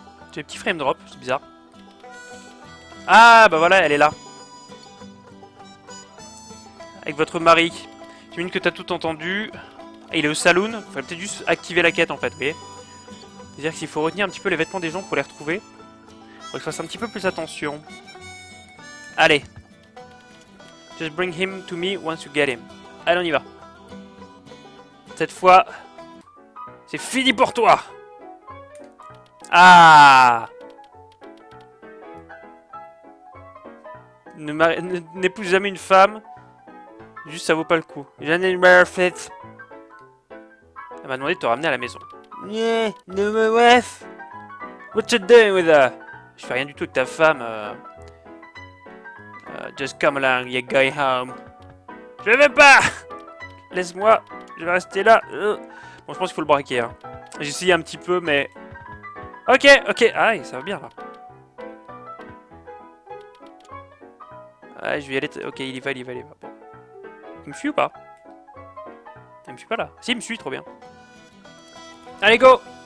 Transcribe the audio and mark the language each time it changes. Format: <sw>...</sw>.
<fr>J'ai des petits frame drop, c'est bizarre. Ah bah voilà, elle est là. Avec votre mari. J'imagine que t'as tout entendu. Ah, il est au saloon. Il faudrait peut-être juste activer la quête en fait, vous voyez. C'est-à-dire qu'il faut retenir un petit peu les vêtements des gens pour les retrouver. Faut que je fasse un petit peu plus attention. Allez.</fr> <en>Just bring him to me once you get him.</en> <fr>Allez, on y va. Cette fois, c'est fini pour toi. Ah! N'épouse jamais une femme. Juste, ça vaut pas le coup. Elle m'a demandé de te ramener à la maison.</fr> <en>Yeah, no my wife. What you doing with her?</en> <fr>Je fais rien du tout avec ta femme.</fr> <en>Just come along, you're going home.</en> <fr>Je vais pas. Laisse-moi, je vais rester là. Bon, je pense qu'il faut le braquer. Hein. J'ai essayé un petit peu, mais... Ok, ok. Ah, ça va bien, là. Ah, je vais y aller... Ok, il y va, il y va, il y va. Bon. Il me suit ou pas? Il me suit pas, là. Si, il me suit, trop bien. Allez, go.</fr>